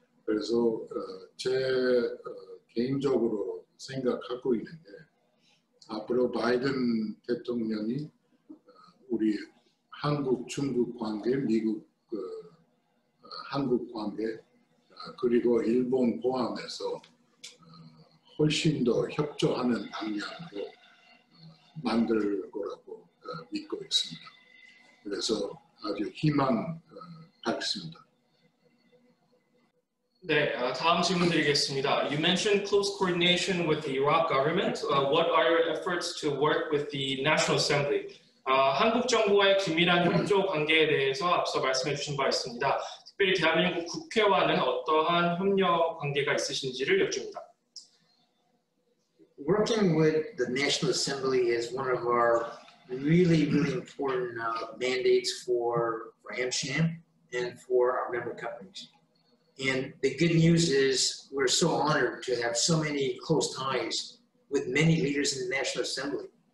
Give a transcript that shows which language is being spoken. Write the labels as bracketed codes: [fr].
[ko] 그래서 제 개인적으로 생각하고 있는 게, 앞으로 바이든 대통령이 우리 한국, 중국 관계, 미국, 한국 관계, 그리고 일본 포함해서 훨씬 더 협조하는 방향으로 만들 거라고 믿고 있습니다. 그래서 아주 희망 밝습니다. 네, 다음 질문 드리겠습니다. [en] You mentioned close coordination with the Iraq government. What are your efforts to work with the National Assembly? [ko] 한국 정부와의 긴밀한 협조 관계에 대해서 앞서 말씀해 주신 바 있습니다. 특별히 대한민국 국회와는 어떠한 협력 관계가 있으신지를 여쭙니다. Working with the National Assembly is one of our really important mandates for AMCHAM and for our member companies. And the good news is we're so honored to have so many close ties with many leaders in the National Assembly.